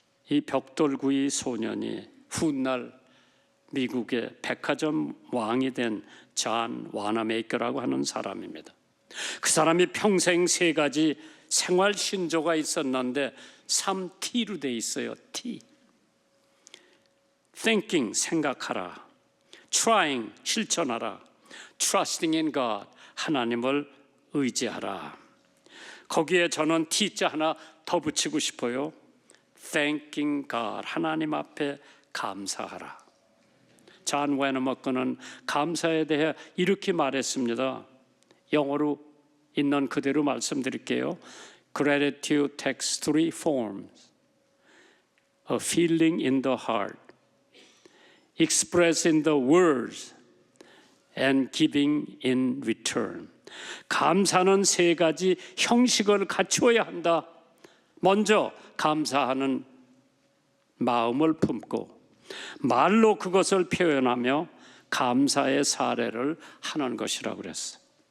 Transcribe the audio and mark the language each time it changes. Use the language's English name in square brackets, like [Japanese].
[Korean] 이 벽돌구이 소년이 훗날 미국의 백화점 왕이 된 존 와나메이커라고 하는 사람입니다. 그 사람이 평생 3가지 생활 신조가 있었는데 3T로 돼 있어요. T. Thinking, 생각하라. Trying, 실천하라. [English] Trusting in God, [Korean] 하나님을 의지하라. 거기에 저는 T자 하나 더 붙이고 싶어요. [English] Thanking God, [Korean] 하나님 앞에 감사하라. 존 웨너머크는 감사에 대해 이렇게 말했습니다. 영어로 있는 그대로 말씀드릴게요. [English] Gratitude takes 3 forms. A feeling in the heart, expressed in the words, and giving in return. [Korean] 감사는 3가지 형식을 갖추어야 한다. 먼저 감사하는 마음을 품고 말로 그것을 표현하며 감사의 사례를 하는 것이라고 그랬어요.